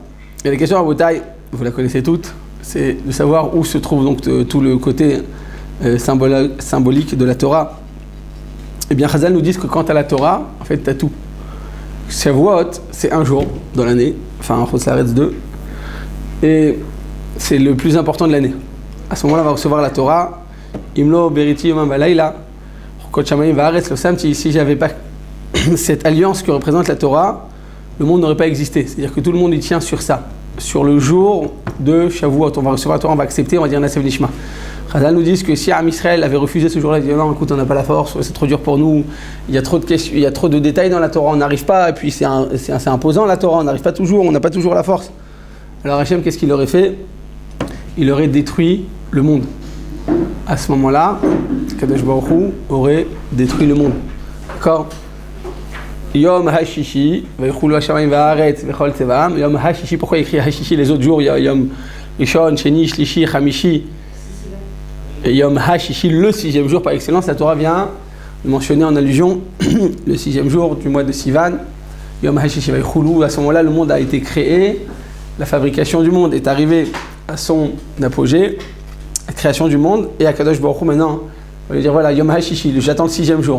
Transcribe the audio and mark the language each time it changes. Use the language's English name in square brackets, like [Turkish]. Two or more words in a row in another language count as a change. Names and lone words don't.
[French] Et la question à Botaï, vous la connaissez toutes, c'est de savoir où se trouve donc tout le côté symbolique de la Torah. Eh bien, Chazal nous dit que quant à la Torah, en fait, tu as tout. Shavuot, c'est un jour dans l'année, enfin, [Hebrew] חוץ לארץ [French] 2, et c'est le plus important de l'année. À ce moment-là, on va recevoir la Torah. [Hebrew] אם לא בריתי יומם ולילה חקות שמים וארץ לא שמתי. [French] Si j'avais pas cette alliance que représente la Torah, le monde n'aurait pas existé. C'est-à-dire que tout le monde y tient sur ça, sur le jour de Shavuot. On va recevoir la Torah, on va accepter, on va dire [Hebrew] נעשה ונשמע. [French] Chazal nous dit que si [Hebrew] עם ישראל [French] avait refusé ce jour-là, il dit non, écoute, on n'a pas la force, c'est trop dur pour nous, il y a trop de questions, il y a trop de détails dans la Torah, on n'arrive pas, et puis c'est imposant la Torah, on n'arrive pas toujours, on n'a pas toujours la force. Alors Hachem, qu'est-ce qu'il aurait fait? Il aurait détruit le monde. À ce moment-là, [Hebrew] קדוש ברוך הוא [French] aurait détruit le monde. D'accord? [Hebrew] יום השישי ויכלו השמים והארץ וכל צבאם. יום השישי, [French] pourquoi il écrit HaShishi les autres jours? Il y a [Hebrew] יום ראשון שני שלישי חמישי. Et יום השישי, [French] le 6e jour par excellence, la Torah vient mentionner en allusion le 6e jour du mois de Sivan, [Hebrew] יום השישי ויכלו, [French] à ce moment-là, le monde a été créé, la fabrication du monde est arrivée à son apogée, la création du monde, et à [Hebrew] קדוש ברוך הוא, [French] maintenant, on va lui dire voilà, [Hebrew] יום השישי, [French] j'attends le 6e jour.